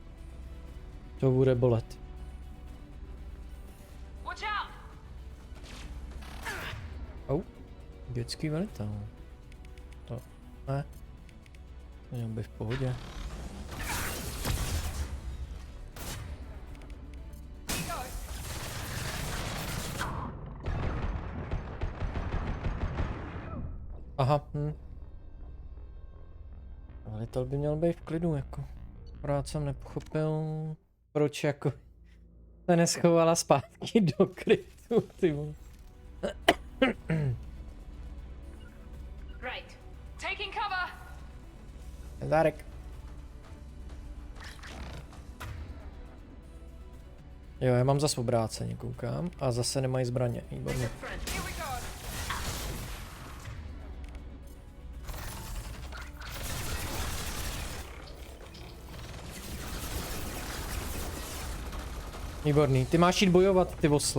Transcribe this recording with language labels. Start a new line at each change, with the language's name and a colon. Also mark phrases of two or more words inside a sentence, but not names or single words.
Czech: To bude bolet.
English: Watch out!
Czech: Dětský velitel. To ne. To měl být v pohodě. Aha, velitel by měl být v klidu, jako. Akorát jsem nepochopil, proč jako se neschovala zpátky do krytu, ty vole.
English: Right. Taking cover!
Czech: Zárek. Jo, já mám zase obráceně, koukám. A zase nemají zbraně, výborně. Výborný, ty máš jít bojovat, ty osle.